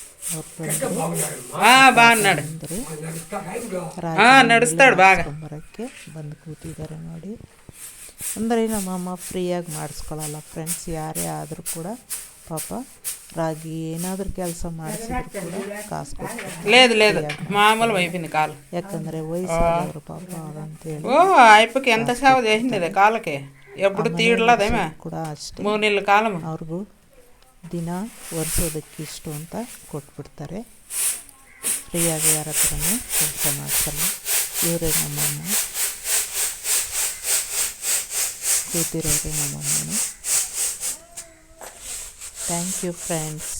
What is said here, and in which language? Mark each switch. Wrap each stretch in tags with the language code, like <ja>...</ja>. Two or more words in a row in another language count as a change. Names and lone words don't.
<kn>ಬರೋಕ್ಕೆ ಬಂದು ಕೂತಿದ್ದಾರೆ ನೋಡಿ. ಅಂದರೆ ನಮ್ಮಮ್ಮ ಫ್ರೀಯಾಗಿ ಮಾಡಿಸ್ಕೊಳ್ಳಲ್ಲ ಫ್ರೆಂಡ್ಸ್. ಯಾರೇ ಆದರೂ ಕೂಡ ಪಾಪ ರಾಗಿ ಏನಾದರೂ ಕೆಲಸ ಮಾಡಿಸಿದ್ರು ಕೂಡ ಕಾಸು ಕೊಡ್ತಾರೆ.</kn> <te>లేదు మామూలు అయిపోయింది కాలు.</te> <kn>ಯಾಕಂದರೆ ವಯಸ್ಸಾದವರು ಪಾಪ ಅದಂತೇಳಿ.</kn> <te>ఓ అయిపోయి ఎంత సేవ చేసింది కాళ్ళకి, ఎప్పుడు తీయట్లేదేమే</te> <kn>ಕೂಡ ಅಷ್ಟೇ</kn> <te>3 నెలల కాలం.</te> <kn>ಅವ್ರಿಗೂ ದಿನ ಒರೆಸೋದಕ್ಕೆ ಇಷ್ಟು ಅಂತ ಕೊಟ್ಬಿಡ್ತಾರೆ. ಫ್ರೀಯಾಗಿ ಯಾರ ಹತ್ರನೂ ಕೆಲಸ ಮಾಡಿಸಲ್ಲ. ಇವರೇ ನಮ್ಮಮ್ಮ, ಕೂತಿರೋರೇ ನಮ್ಮಮ್ಮನು.</kn> <en>Thank you friends.</en>